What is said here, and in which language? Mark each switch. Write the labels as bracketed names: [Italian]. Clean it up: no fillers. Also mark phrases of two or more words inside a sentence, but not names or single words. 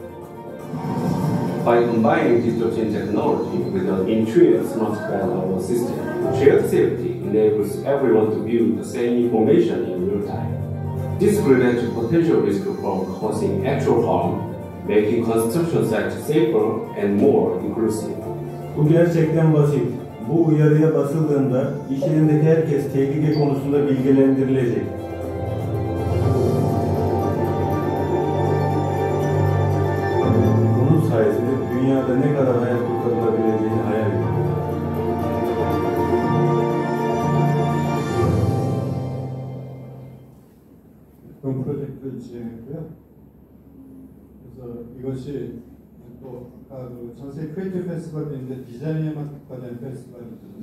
[English] By combining digital twin technology with an intuitive smart band system, shared safety enables everyone to view the same information in real time. This prevents potential risk from causing actual harm, making construction sites safer and more inclusive. [Turkish] Bu gerçekten basit. Bu uyarıya basıldığında iş yerindeki herkes tehlike konusunda bilgilendirilecek. Bunun sayesinde dünyada ne kadar hayat kurtarılabileceğini hayal ediyorum. [Korean] 그런 프로젝트를 진행했고요. 그래서 이것이 또 아까 그 전세 크리에이티브 페스티벌도 있는데 디자인에만 특화된 페스티벌이 있거든요.